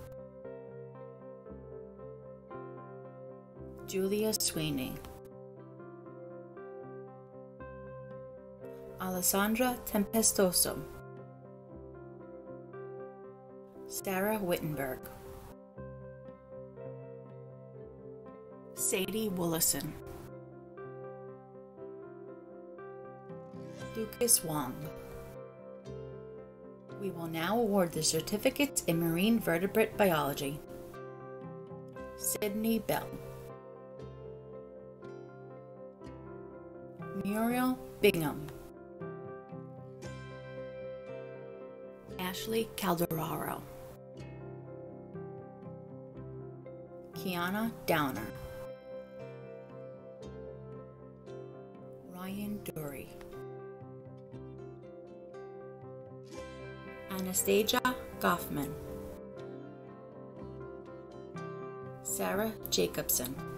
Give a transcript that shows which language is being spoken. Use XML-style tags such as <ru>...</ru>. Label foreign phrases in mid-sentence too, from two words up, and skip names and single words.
<en>Julia Sweeney, Alessandra Tempestoso, Sarah Wittenberg, Sadie Willison, Lucas Wong. We will now award the certificates in marine vertebrate biology. Sydney Bell, Muriel Bingham, Ashley Calderaro, Kiana Downer, Ryan Dury, Anastasia Goffman, Sarah Jacobson,</en>